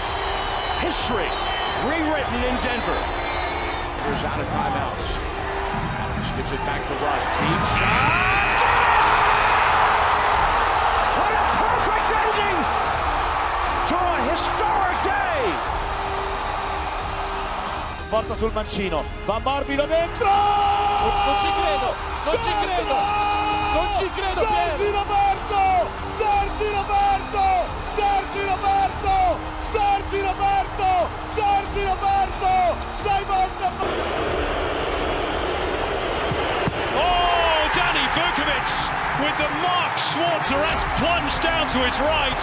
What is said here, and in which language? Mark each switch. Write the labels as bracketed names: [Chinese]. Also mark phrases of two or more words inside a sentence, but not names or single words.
[English] History rewritten in Denver. Here's out of timeouts. Adams gives it back to Russ. Deep shot! What a perfect ending to a historic day! [Italian] Porta sul mancino, va morbido dentro! Non ci credo, non ci credo, non ci credo! Sergi Roberto! Sergi Roberto! Sergi Roberto! Sergi Roberto! Sergi Roberto! 6 volte! [English] Oh, Danny Vukovic with the Mark Schwarzer-esque plunge down to his right.